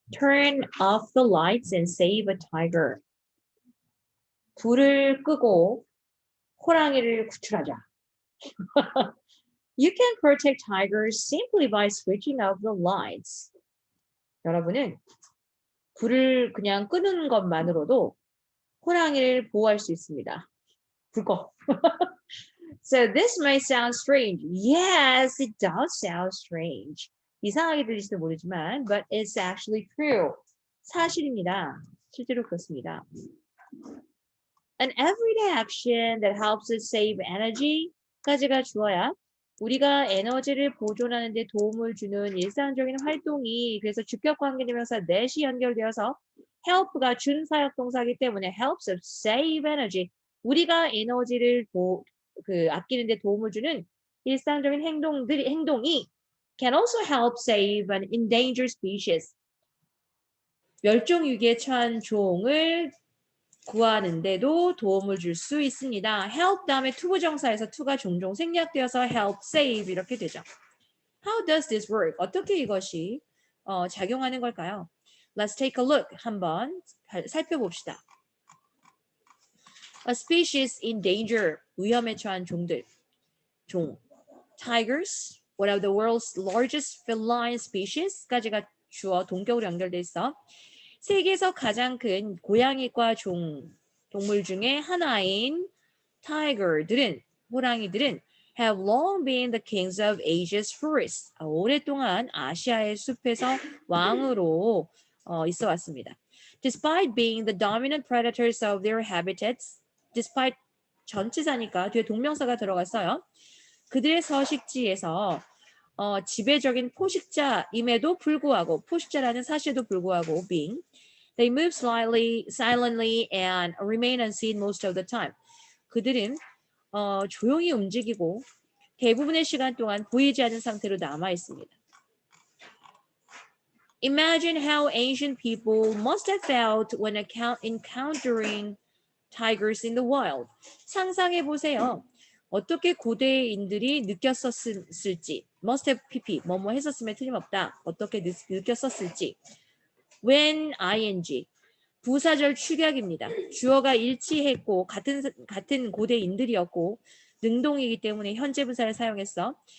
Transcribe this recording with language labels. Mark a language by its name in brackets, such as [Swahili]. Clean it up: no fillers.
[English] Turn off the lights and save a tiger. [Korean] 불을 끄고 호랑이를 구출하자. [English] You can protect tigers simply by switching off the lights. [Korean] 여러분은 불을 그냥 끄는 것만으로도 호랑이를 보호할 수 있습니다. 불 꺼. [English] So this may sound strange. Yes, it does sound strange. [Korean] 이상하게 들릴지도 모르지만, [English] but it's actually true. [Korean] 사실입니다. 실제로 그렇습니다. [English] An everyday action that helps us save energy [Korean] 까지가 주어야 우리가 에너지를 보존하는 데 도움을 주는 일상적인 활동이 그래서 주격 관계대명사 that이 연결되어서 help가 준사역 동사이기 때문에 helps us save energy. 우리가 에너지를 아끼는 데 도움을 주는 일상적인 행동이 [English] can also help save an endangered species. [Korean] 멸종 위기에 처한 종을 구하는데도 도움을 줄 수 있습니다. help 다음에 투부정사에서 to가 종종 생략되어서 help, save 이렇게 되죠. [English] How does this work? [Korean] 어떻게 이것이 작용하는 걸까요? [English] Let's take a look. [Korean] 한번 살펴봅시다. [English] A species in danger. [Korean] 위험에 처한 종들. 종. [English] Tigers, one of the world's largest feline species [Korean] 까지가 주어 동격으로 연결돼 있어. 세계에서 가장 큰 고양이과 동물 중에 하나인 타이거들은, 호랑이들은 [English] have long been the kings of Asia's forests. [Korean] 오랫동안 아시아의 숲에서 왕으로 있어 왔습니다. [English] Despite being the dominant predators of their habitats, despite [Korean] 전치사니까 뒤에 동명사가 들어갔어요. 그들의 서식지에서 지배적인 포식자임에도 불구하고 포식자라는 사실에도 불구하고 [English] being they move silently and remain unseen most of the time. [Korean] 그들은 조용히 움직이고 대부분의 시간 동안 보이지 않는 상태로 남아 있습니다. [English] Imagine how ancient people must have felt when encountering tigers in the wild. [Korean] 상상해 보세요. 어떻게 고대인들이 느꼈었을지. must have pp 뭐뭐 했었으면 틀림없다. 어떻게 느꼈었을지. when ing 부사절 축약입니다. 주어가 일치했고 같은 고대인들이었고 능동이기 때문에 현재 분사를 사용했어.